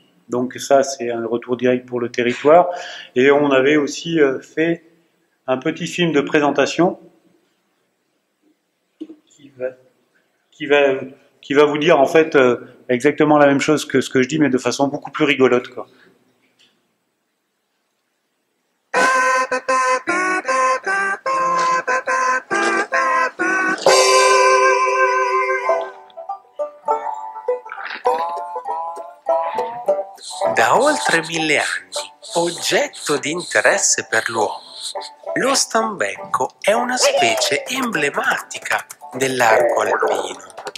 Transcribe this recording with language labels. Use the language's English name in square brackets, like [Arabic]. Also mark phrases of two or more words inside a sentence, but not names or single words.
[French] Donc ça, c'est un retour direct pour le territoire. Et on avait aussi fait un petit film de présentation qui va vous dire en fait exactement la même chose que ce que je dis, mais de façon beaucoup plus rigolote, quoi. [Italian] Da oltre 1000 anni, oggetto di interesse per l'uomo, lo stambecco è una specie emblematica dell'arco alpino.